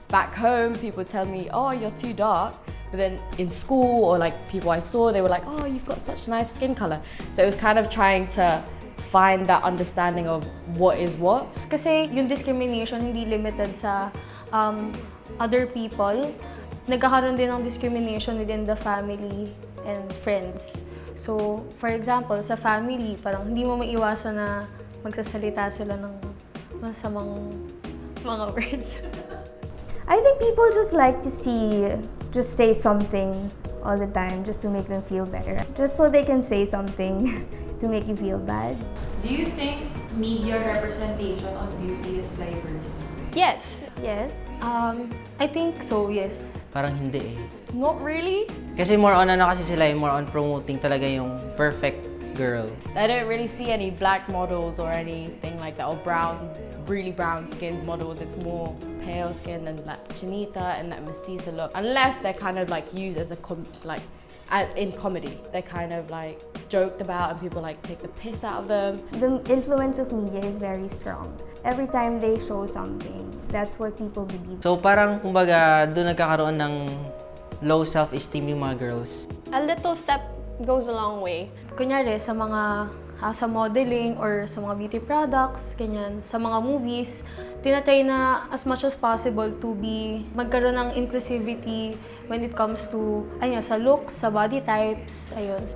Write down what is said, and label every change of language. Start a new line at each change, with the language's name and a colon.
English: Back home, people tell me, oh, you're too dark. But then in school or like people I saw, they were like, oh, you've got such nice skin color. So it was kind of trying to find that understanding of what is what.
Filipino: Kasi yung discrimination hindi limited sa other people. Nagkakaroon din ng discrimination within the family and friends. So, for example, sa family, parang hindi mo maiwasan na magsasalita sila ng masamang mga words.
English: I think people just like to just say something all the time just to make them feel better. Just so they can say something to make you feel bad. Do you think media representation on beauty is diverse? Yes. Yes. I think so, yes.
Filipino: Parang hindi eh.
English: Not really.
Filipino: Kasi more on more on promoting talaga yung perfect girl.
English: I don't really see any black models or anything like that, or really brown skinned models. It's more pale skin and like chinita and that mestiza look. Unless they're kind of like used as in comedy. They're kind of like joked about and people like take the piss out of them. The influence of media is very strong. Every time they show something, that's what people believe.
Filipino: So parang kumbaga doon nagkakaroon ng low self-esteem yung mga girls.
English: A little step goes a long way.
Filipino: Kunyari, sa mga sa modeling or sa mga beauty products, ganyan, sa mga movies, tinatry na
English: as much as possible to
Filipino: magkaroon ng inclusivity
English: when it comes to,
Filipino: sa looks, sa body types, ayun.